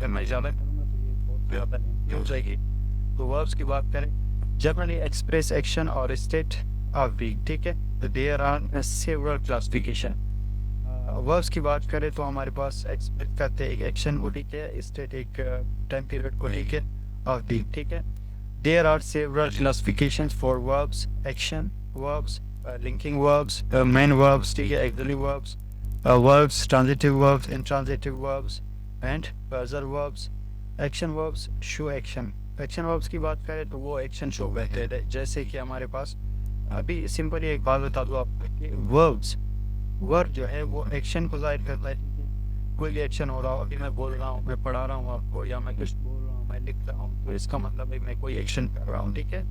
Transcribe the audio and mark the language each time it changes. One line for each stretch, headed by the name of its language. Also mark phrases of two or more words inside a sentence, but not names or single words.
Hindi: अगर मैं ज़्यादा करूँगा तो ये बहुत ज़्यादा लेंथी हो जाएगी। तो वर्ब्स की बात करें,
English: generally express action
Hindi: और
English: state of being,
Hindi: ठीक है। तो
English: there are several classification.
Hindi: वर्ब्स की बात करें तो हमारे पास एक्सप्रेस करते हैं एक एक्शन को, ठीक है, स्टेट एक
English: time period
Hindi: को लेकर
English: of being,
Hindi: ठीक है।
English: there are several classifications for verbs, action verbs, linking verbs, main verbs,
Hindi: ठीक है,
English: auxiliary verbs, verbs, transitive verbs, intransitive verbs, and phrasal verbs, action verbs, show action। action verbs
Hindi: की बात करें तो वो
English: action show
Hindi: करते हैं, जैसे कि हमारे पास अभी सिंपली एक बात बता दूँ आपको,
English: verbs, verb
Hindi: जो है वो action को जाहिर करता है, ठीक है। कोई भी action हो रहा हो, अभी मैं बोल रहा हूँ, मैं पढ़ा रहा हूँ आपको, या मैं कुछ बोल रहा हूँ, मैं लिख रहा हूँ, तो इसका मतलब है मैं कोई action कर रहा हूँ, ठीक है।